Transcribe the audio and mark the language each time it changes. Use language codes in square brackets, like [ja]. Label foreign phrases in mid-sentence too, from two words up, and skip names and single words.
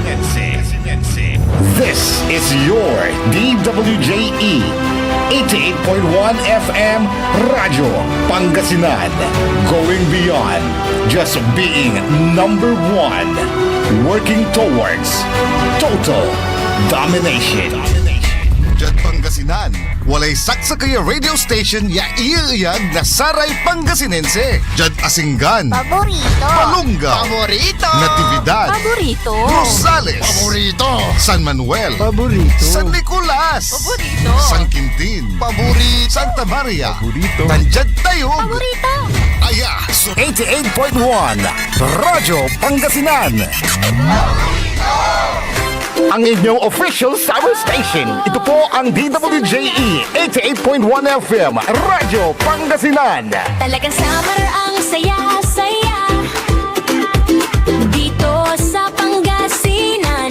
[en] This is your DWJE 88.1 FM Radio Pangasinan, going beyond just being number 1, working towards total domination. [pag] Diyan Pangasinan, walay saksa kaya radio station ya iiyag na saray Pangasinense. Diyan Asinggan, Paborito. Palunga, Paborito. Natividad, Paborito. Rosales, Paborito, San Manuel, Paborito, San Nicolas, Paborito. San Quintin, Paborito, Santa Maria, Paborito, Tanjad Tayog, Paborito. Aya, so 88.1 Radyo Pangasinan. [tl] Ang inyong [en] official summer station. [tl] Ito po ang DWJE 88.1 FM Radyo Pangasinan. Talagang summer ang saya-saya dito sa Pangasinan.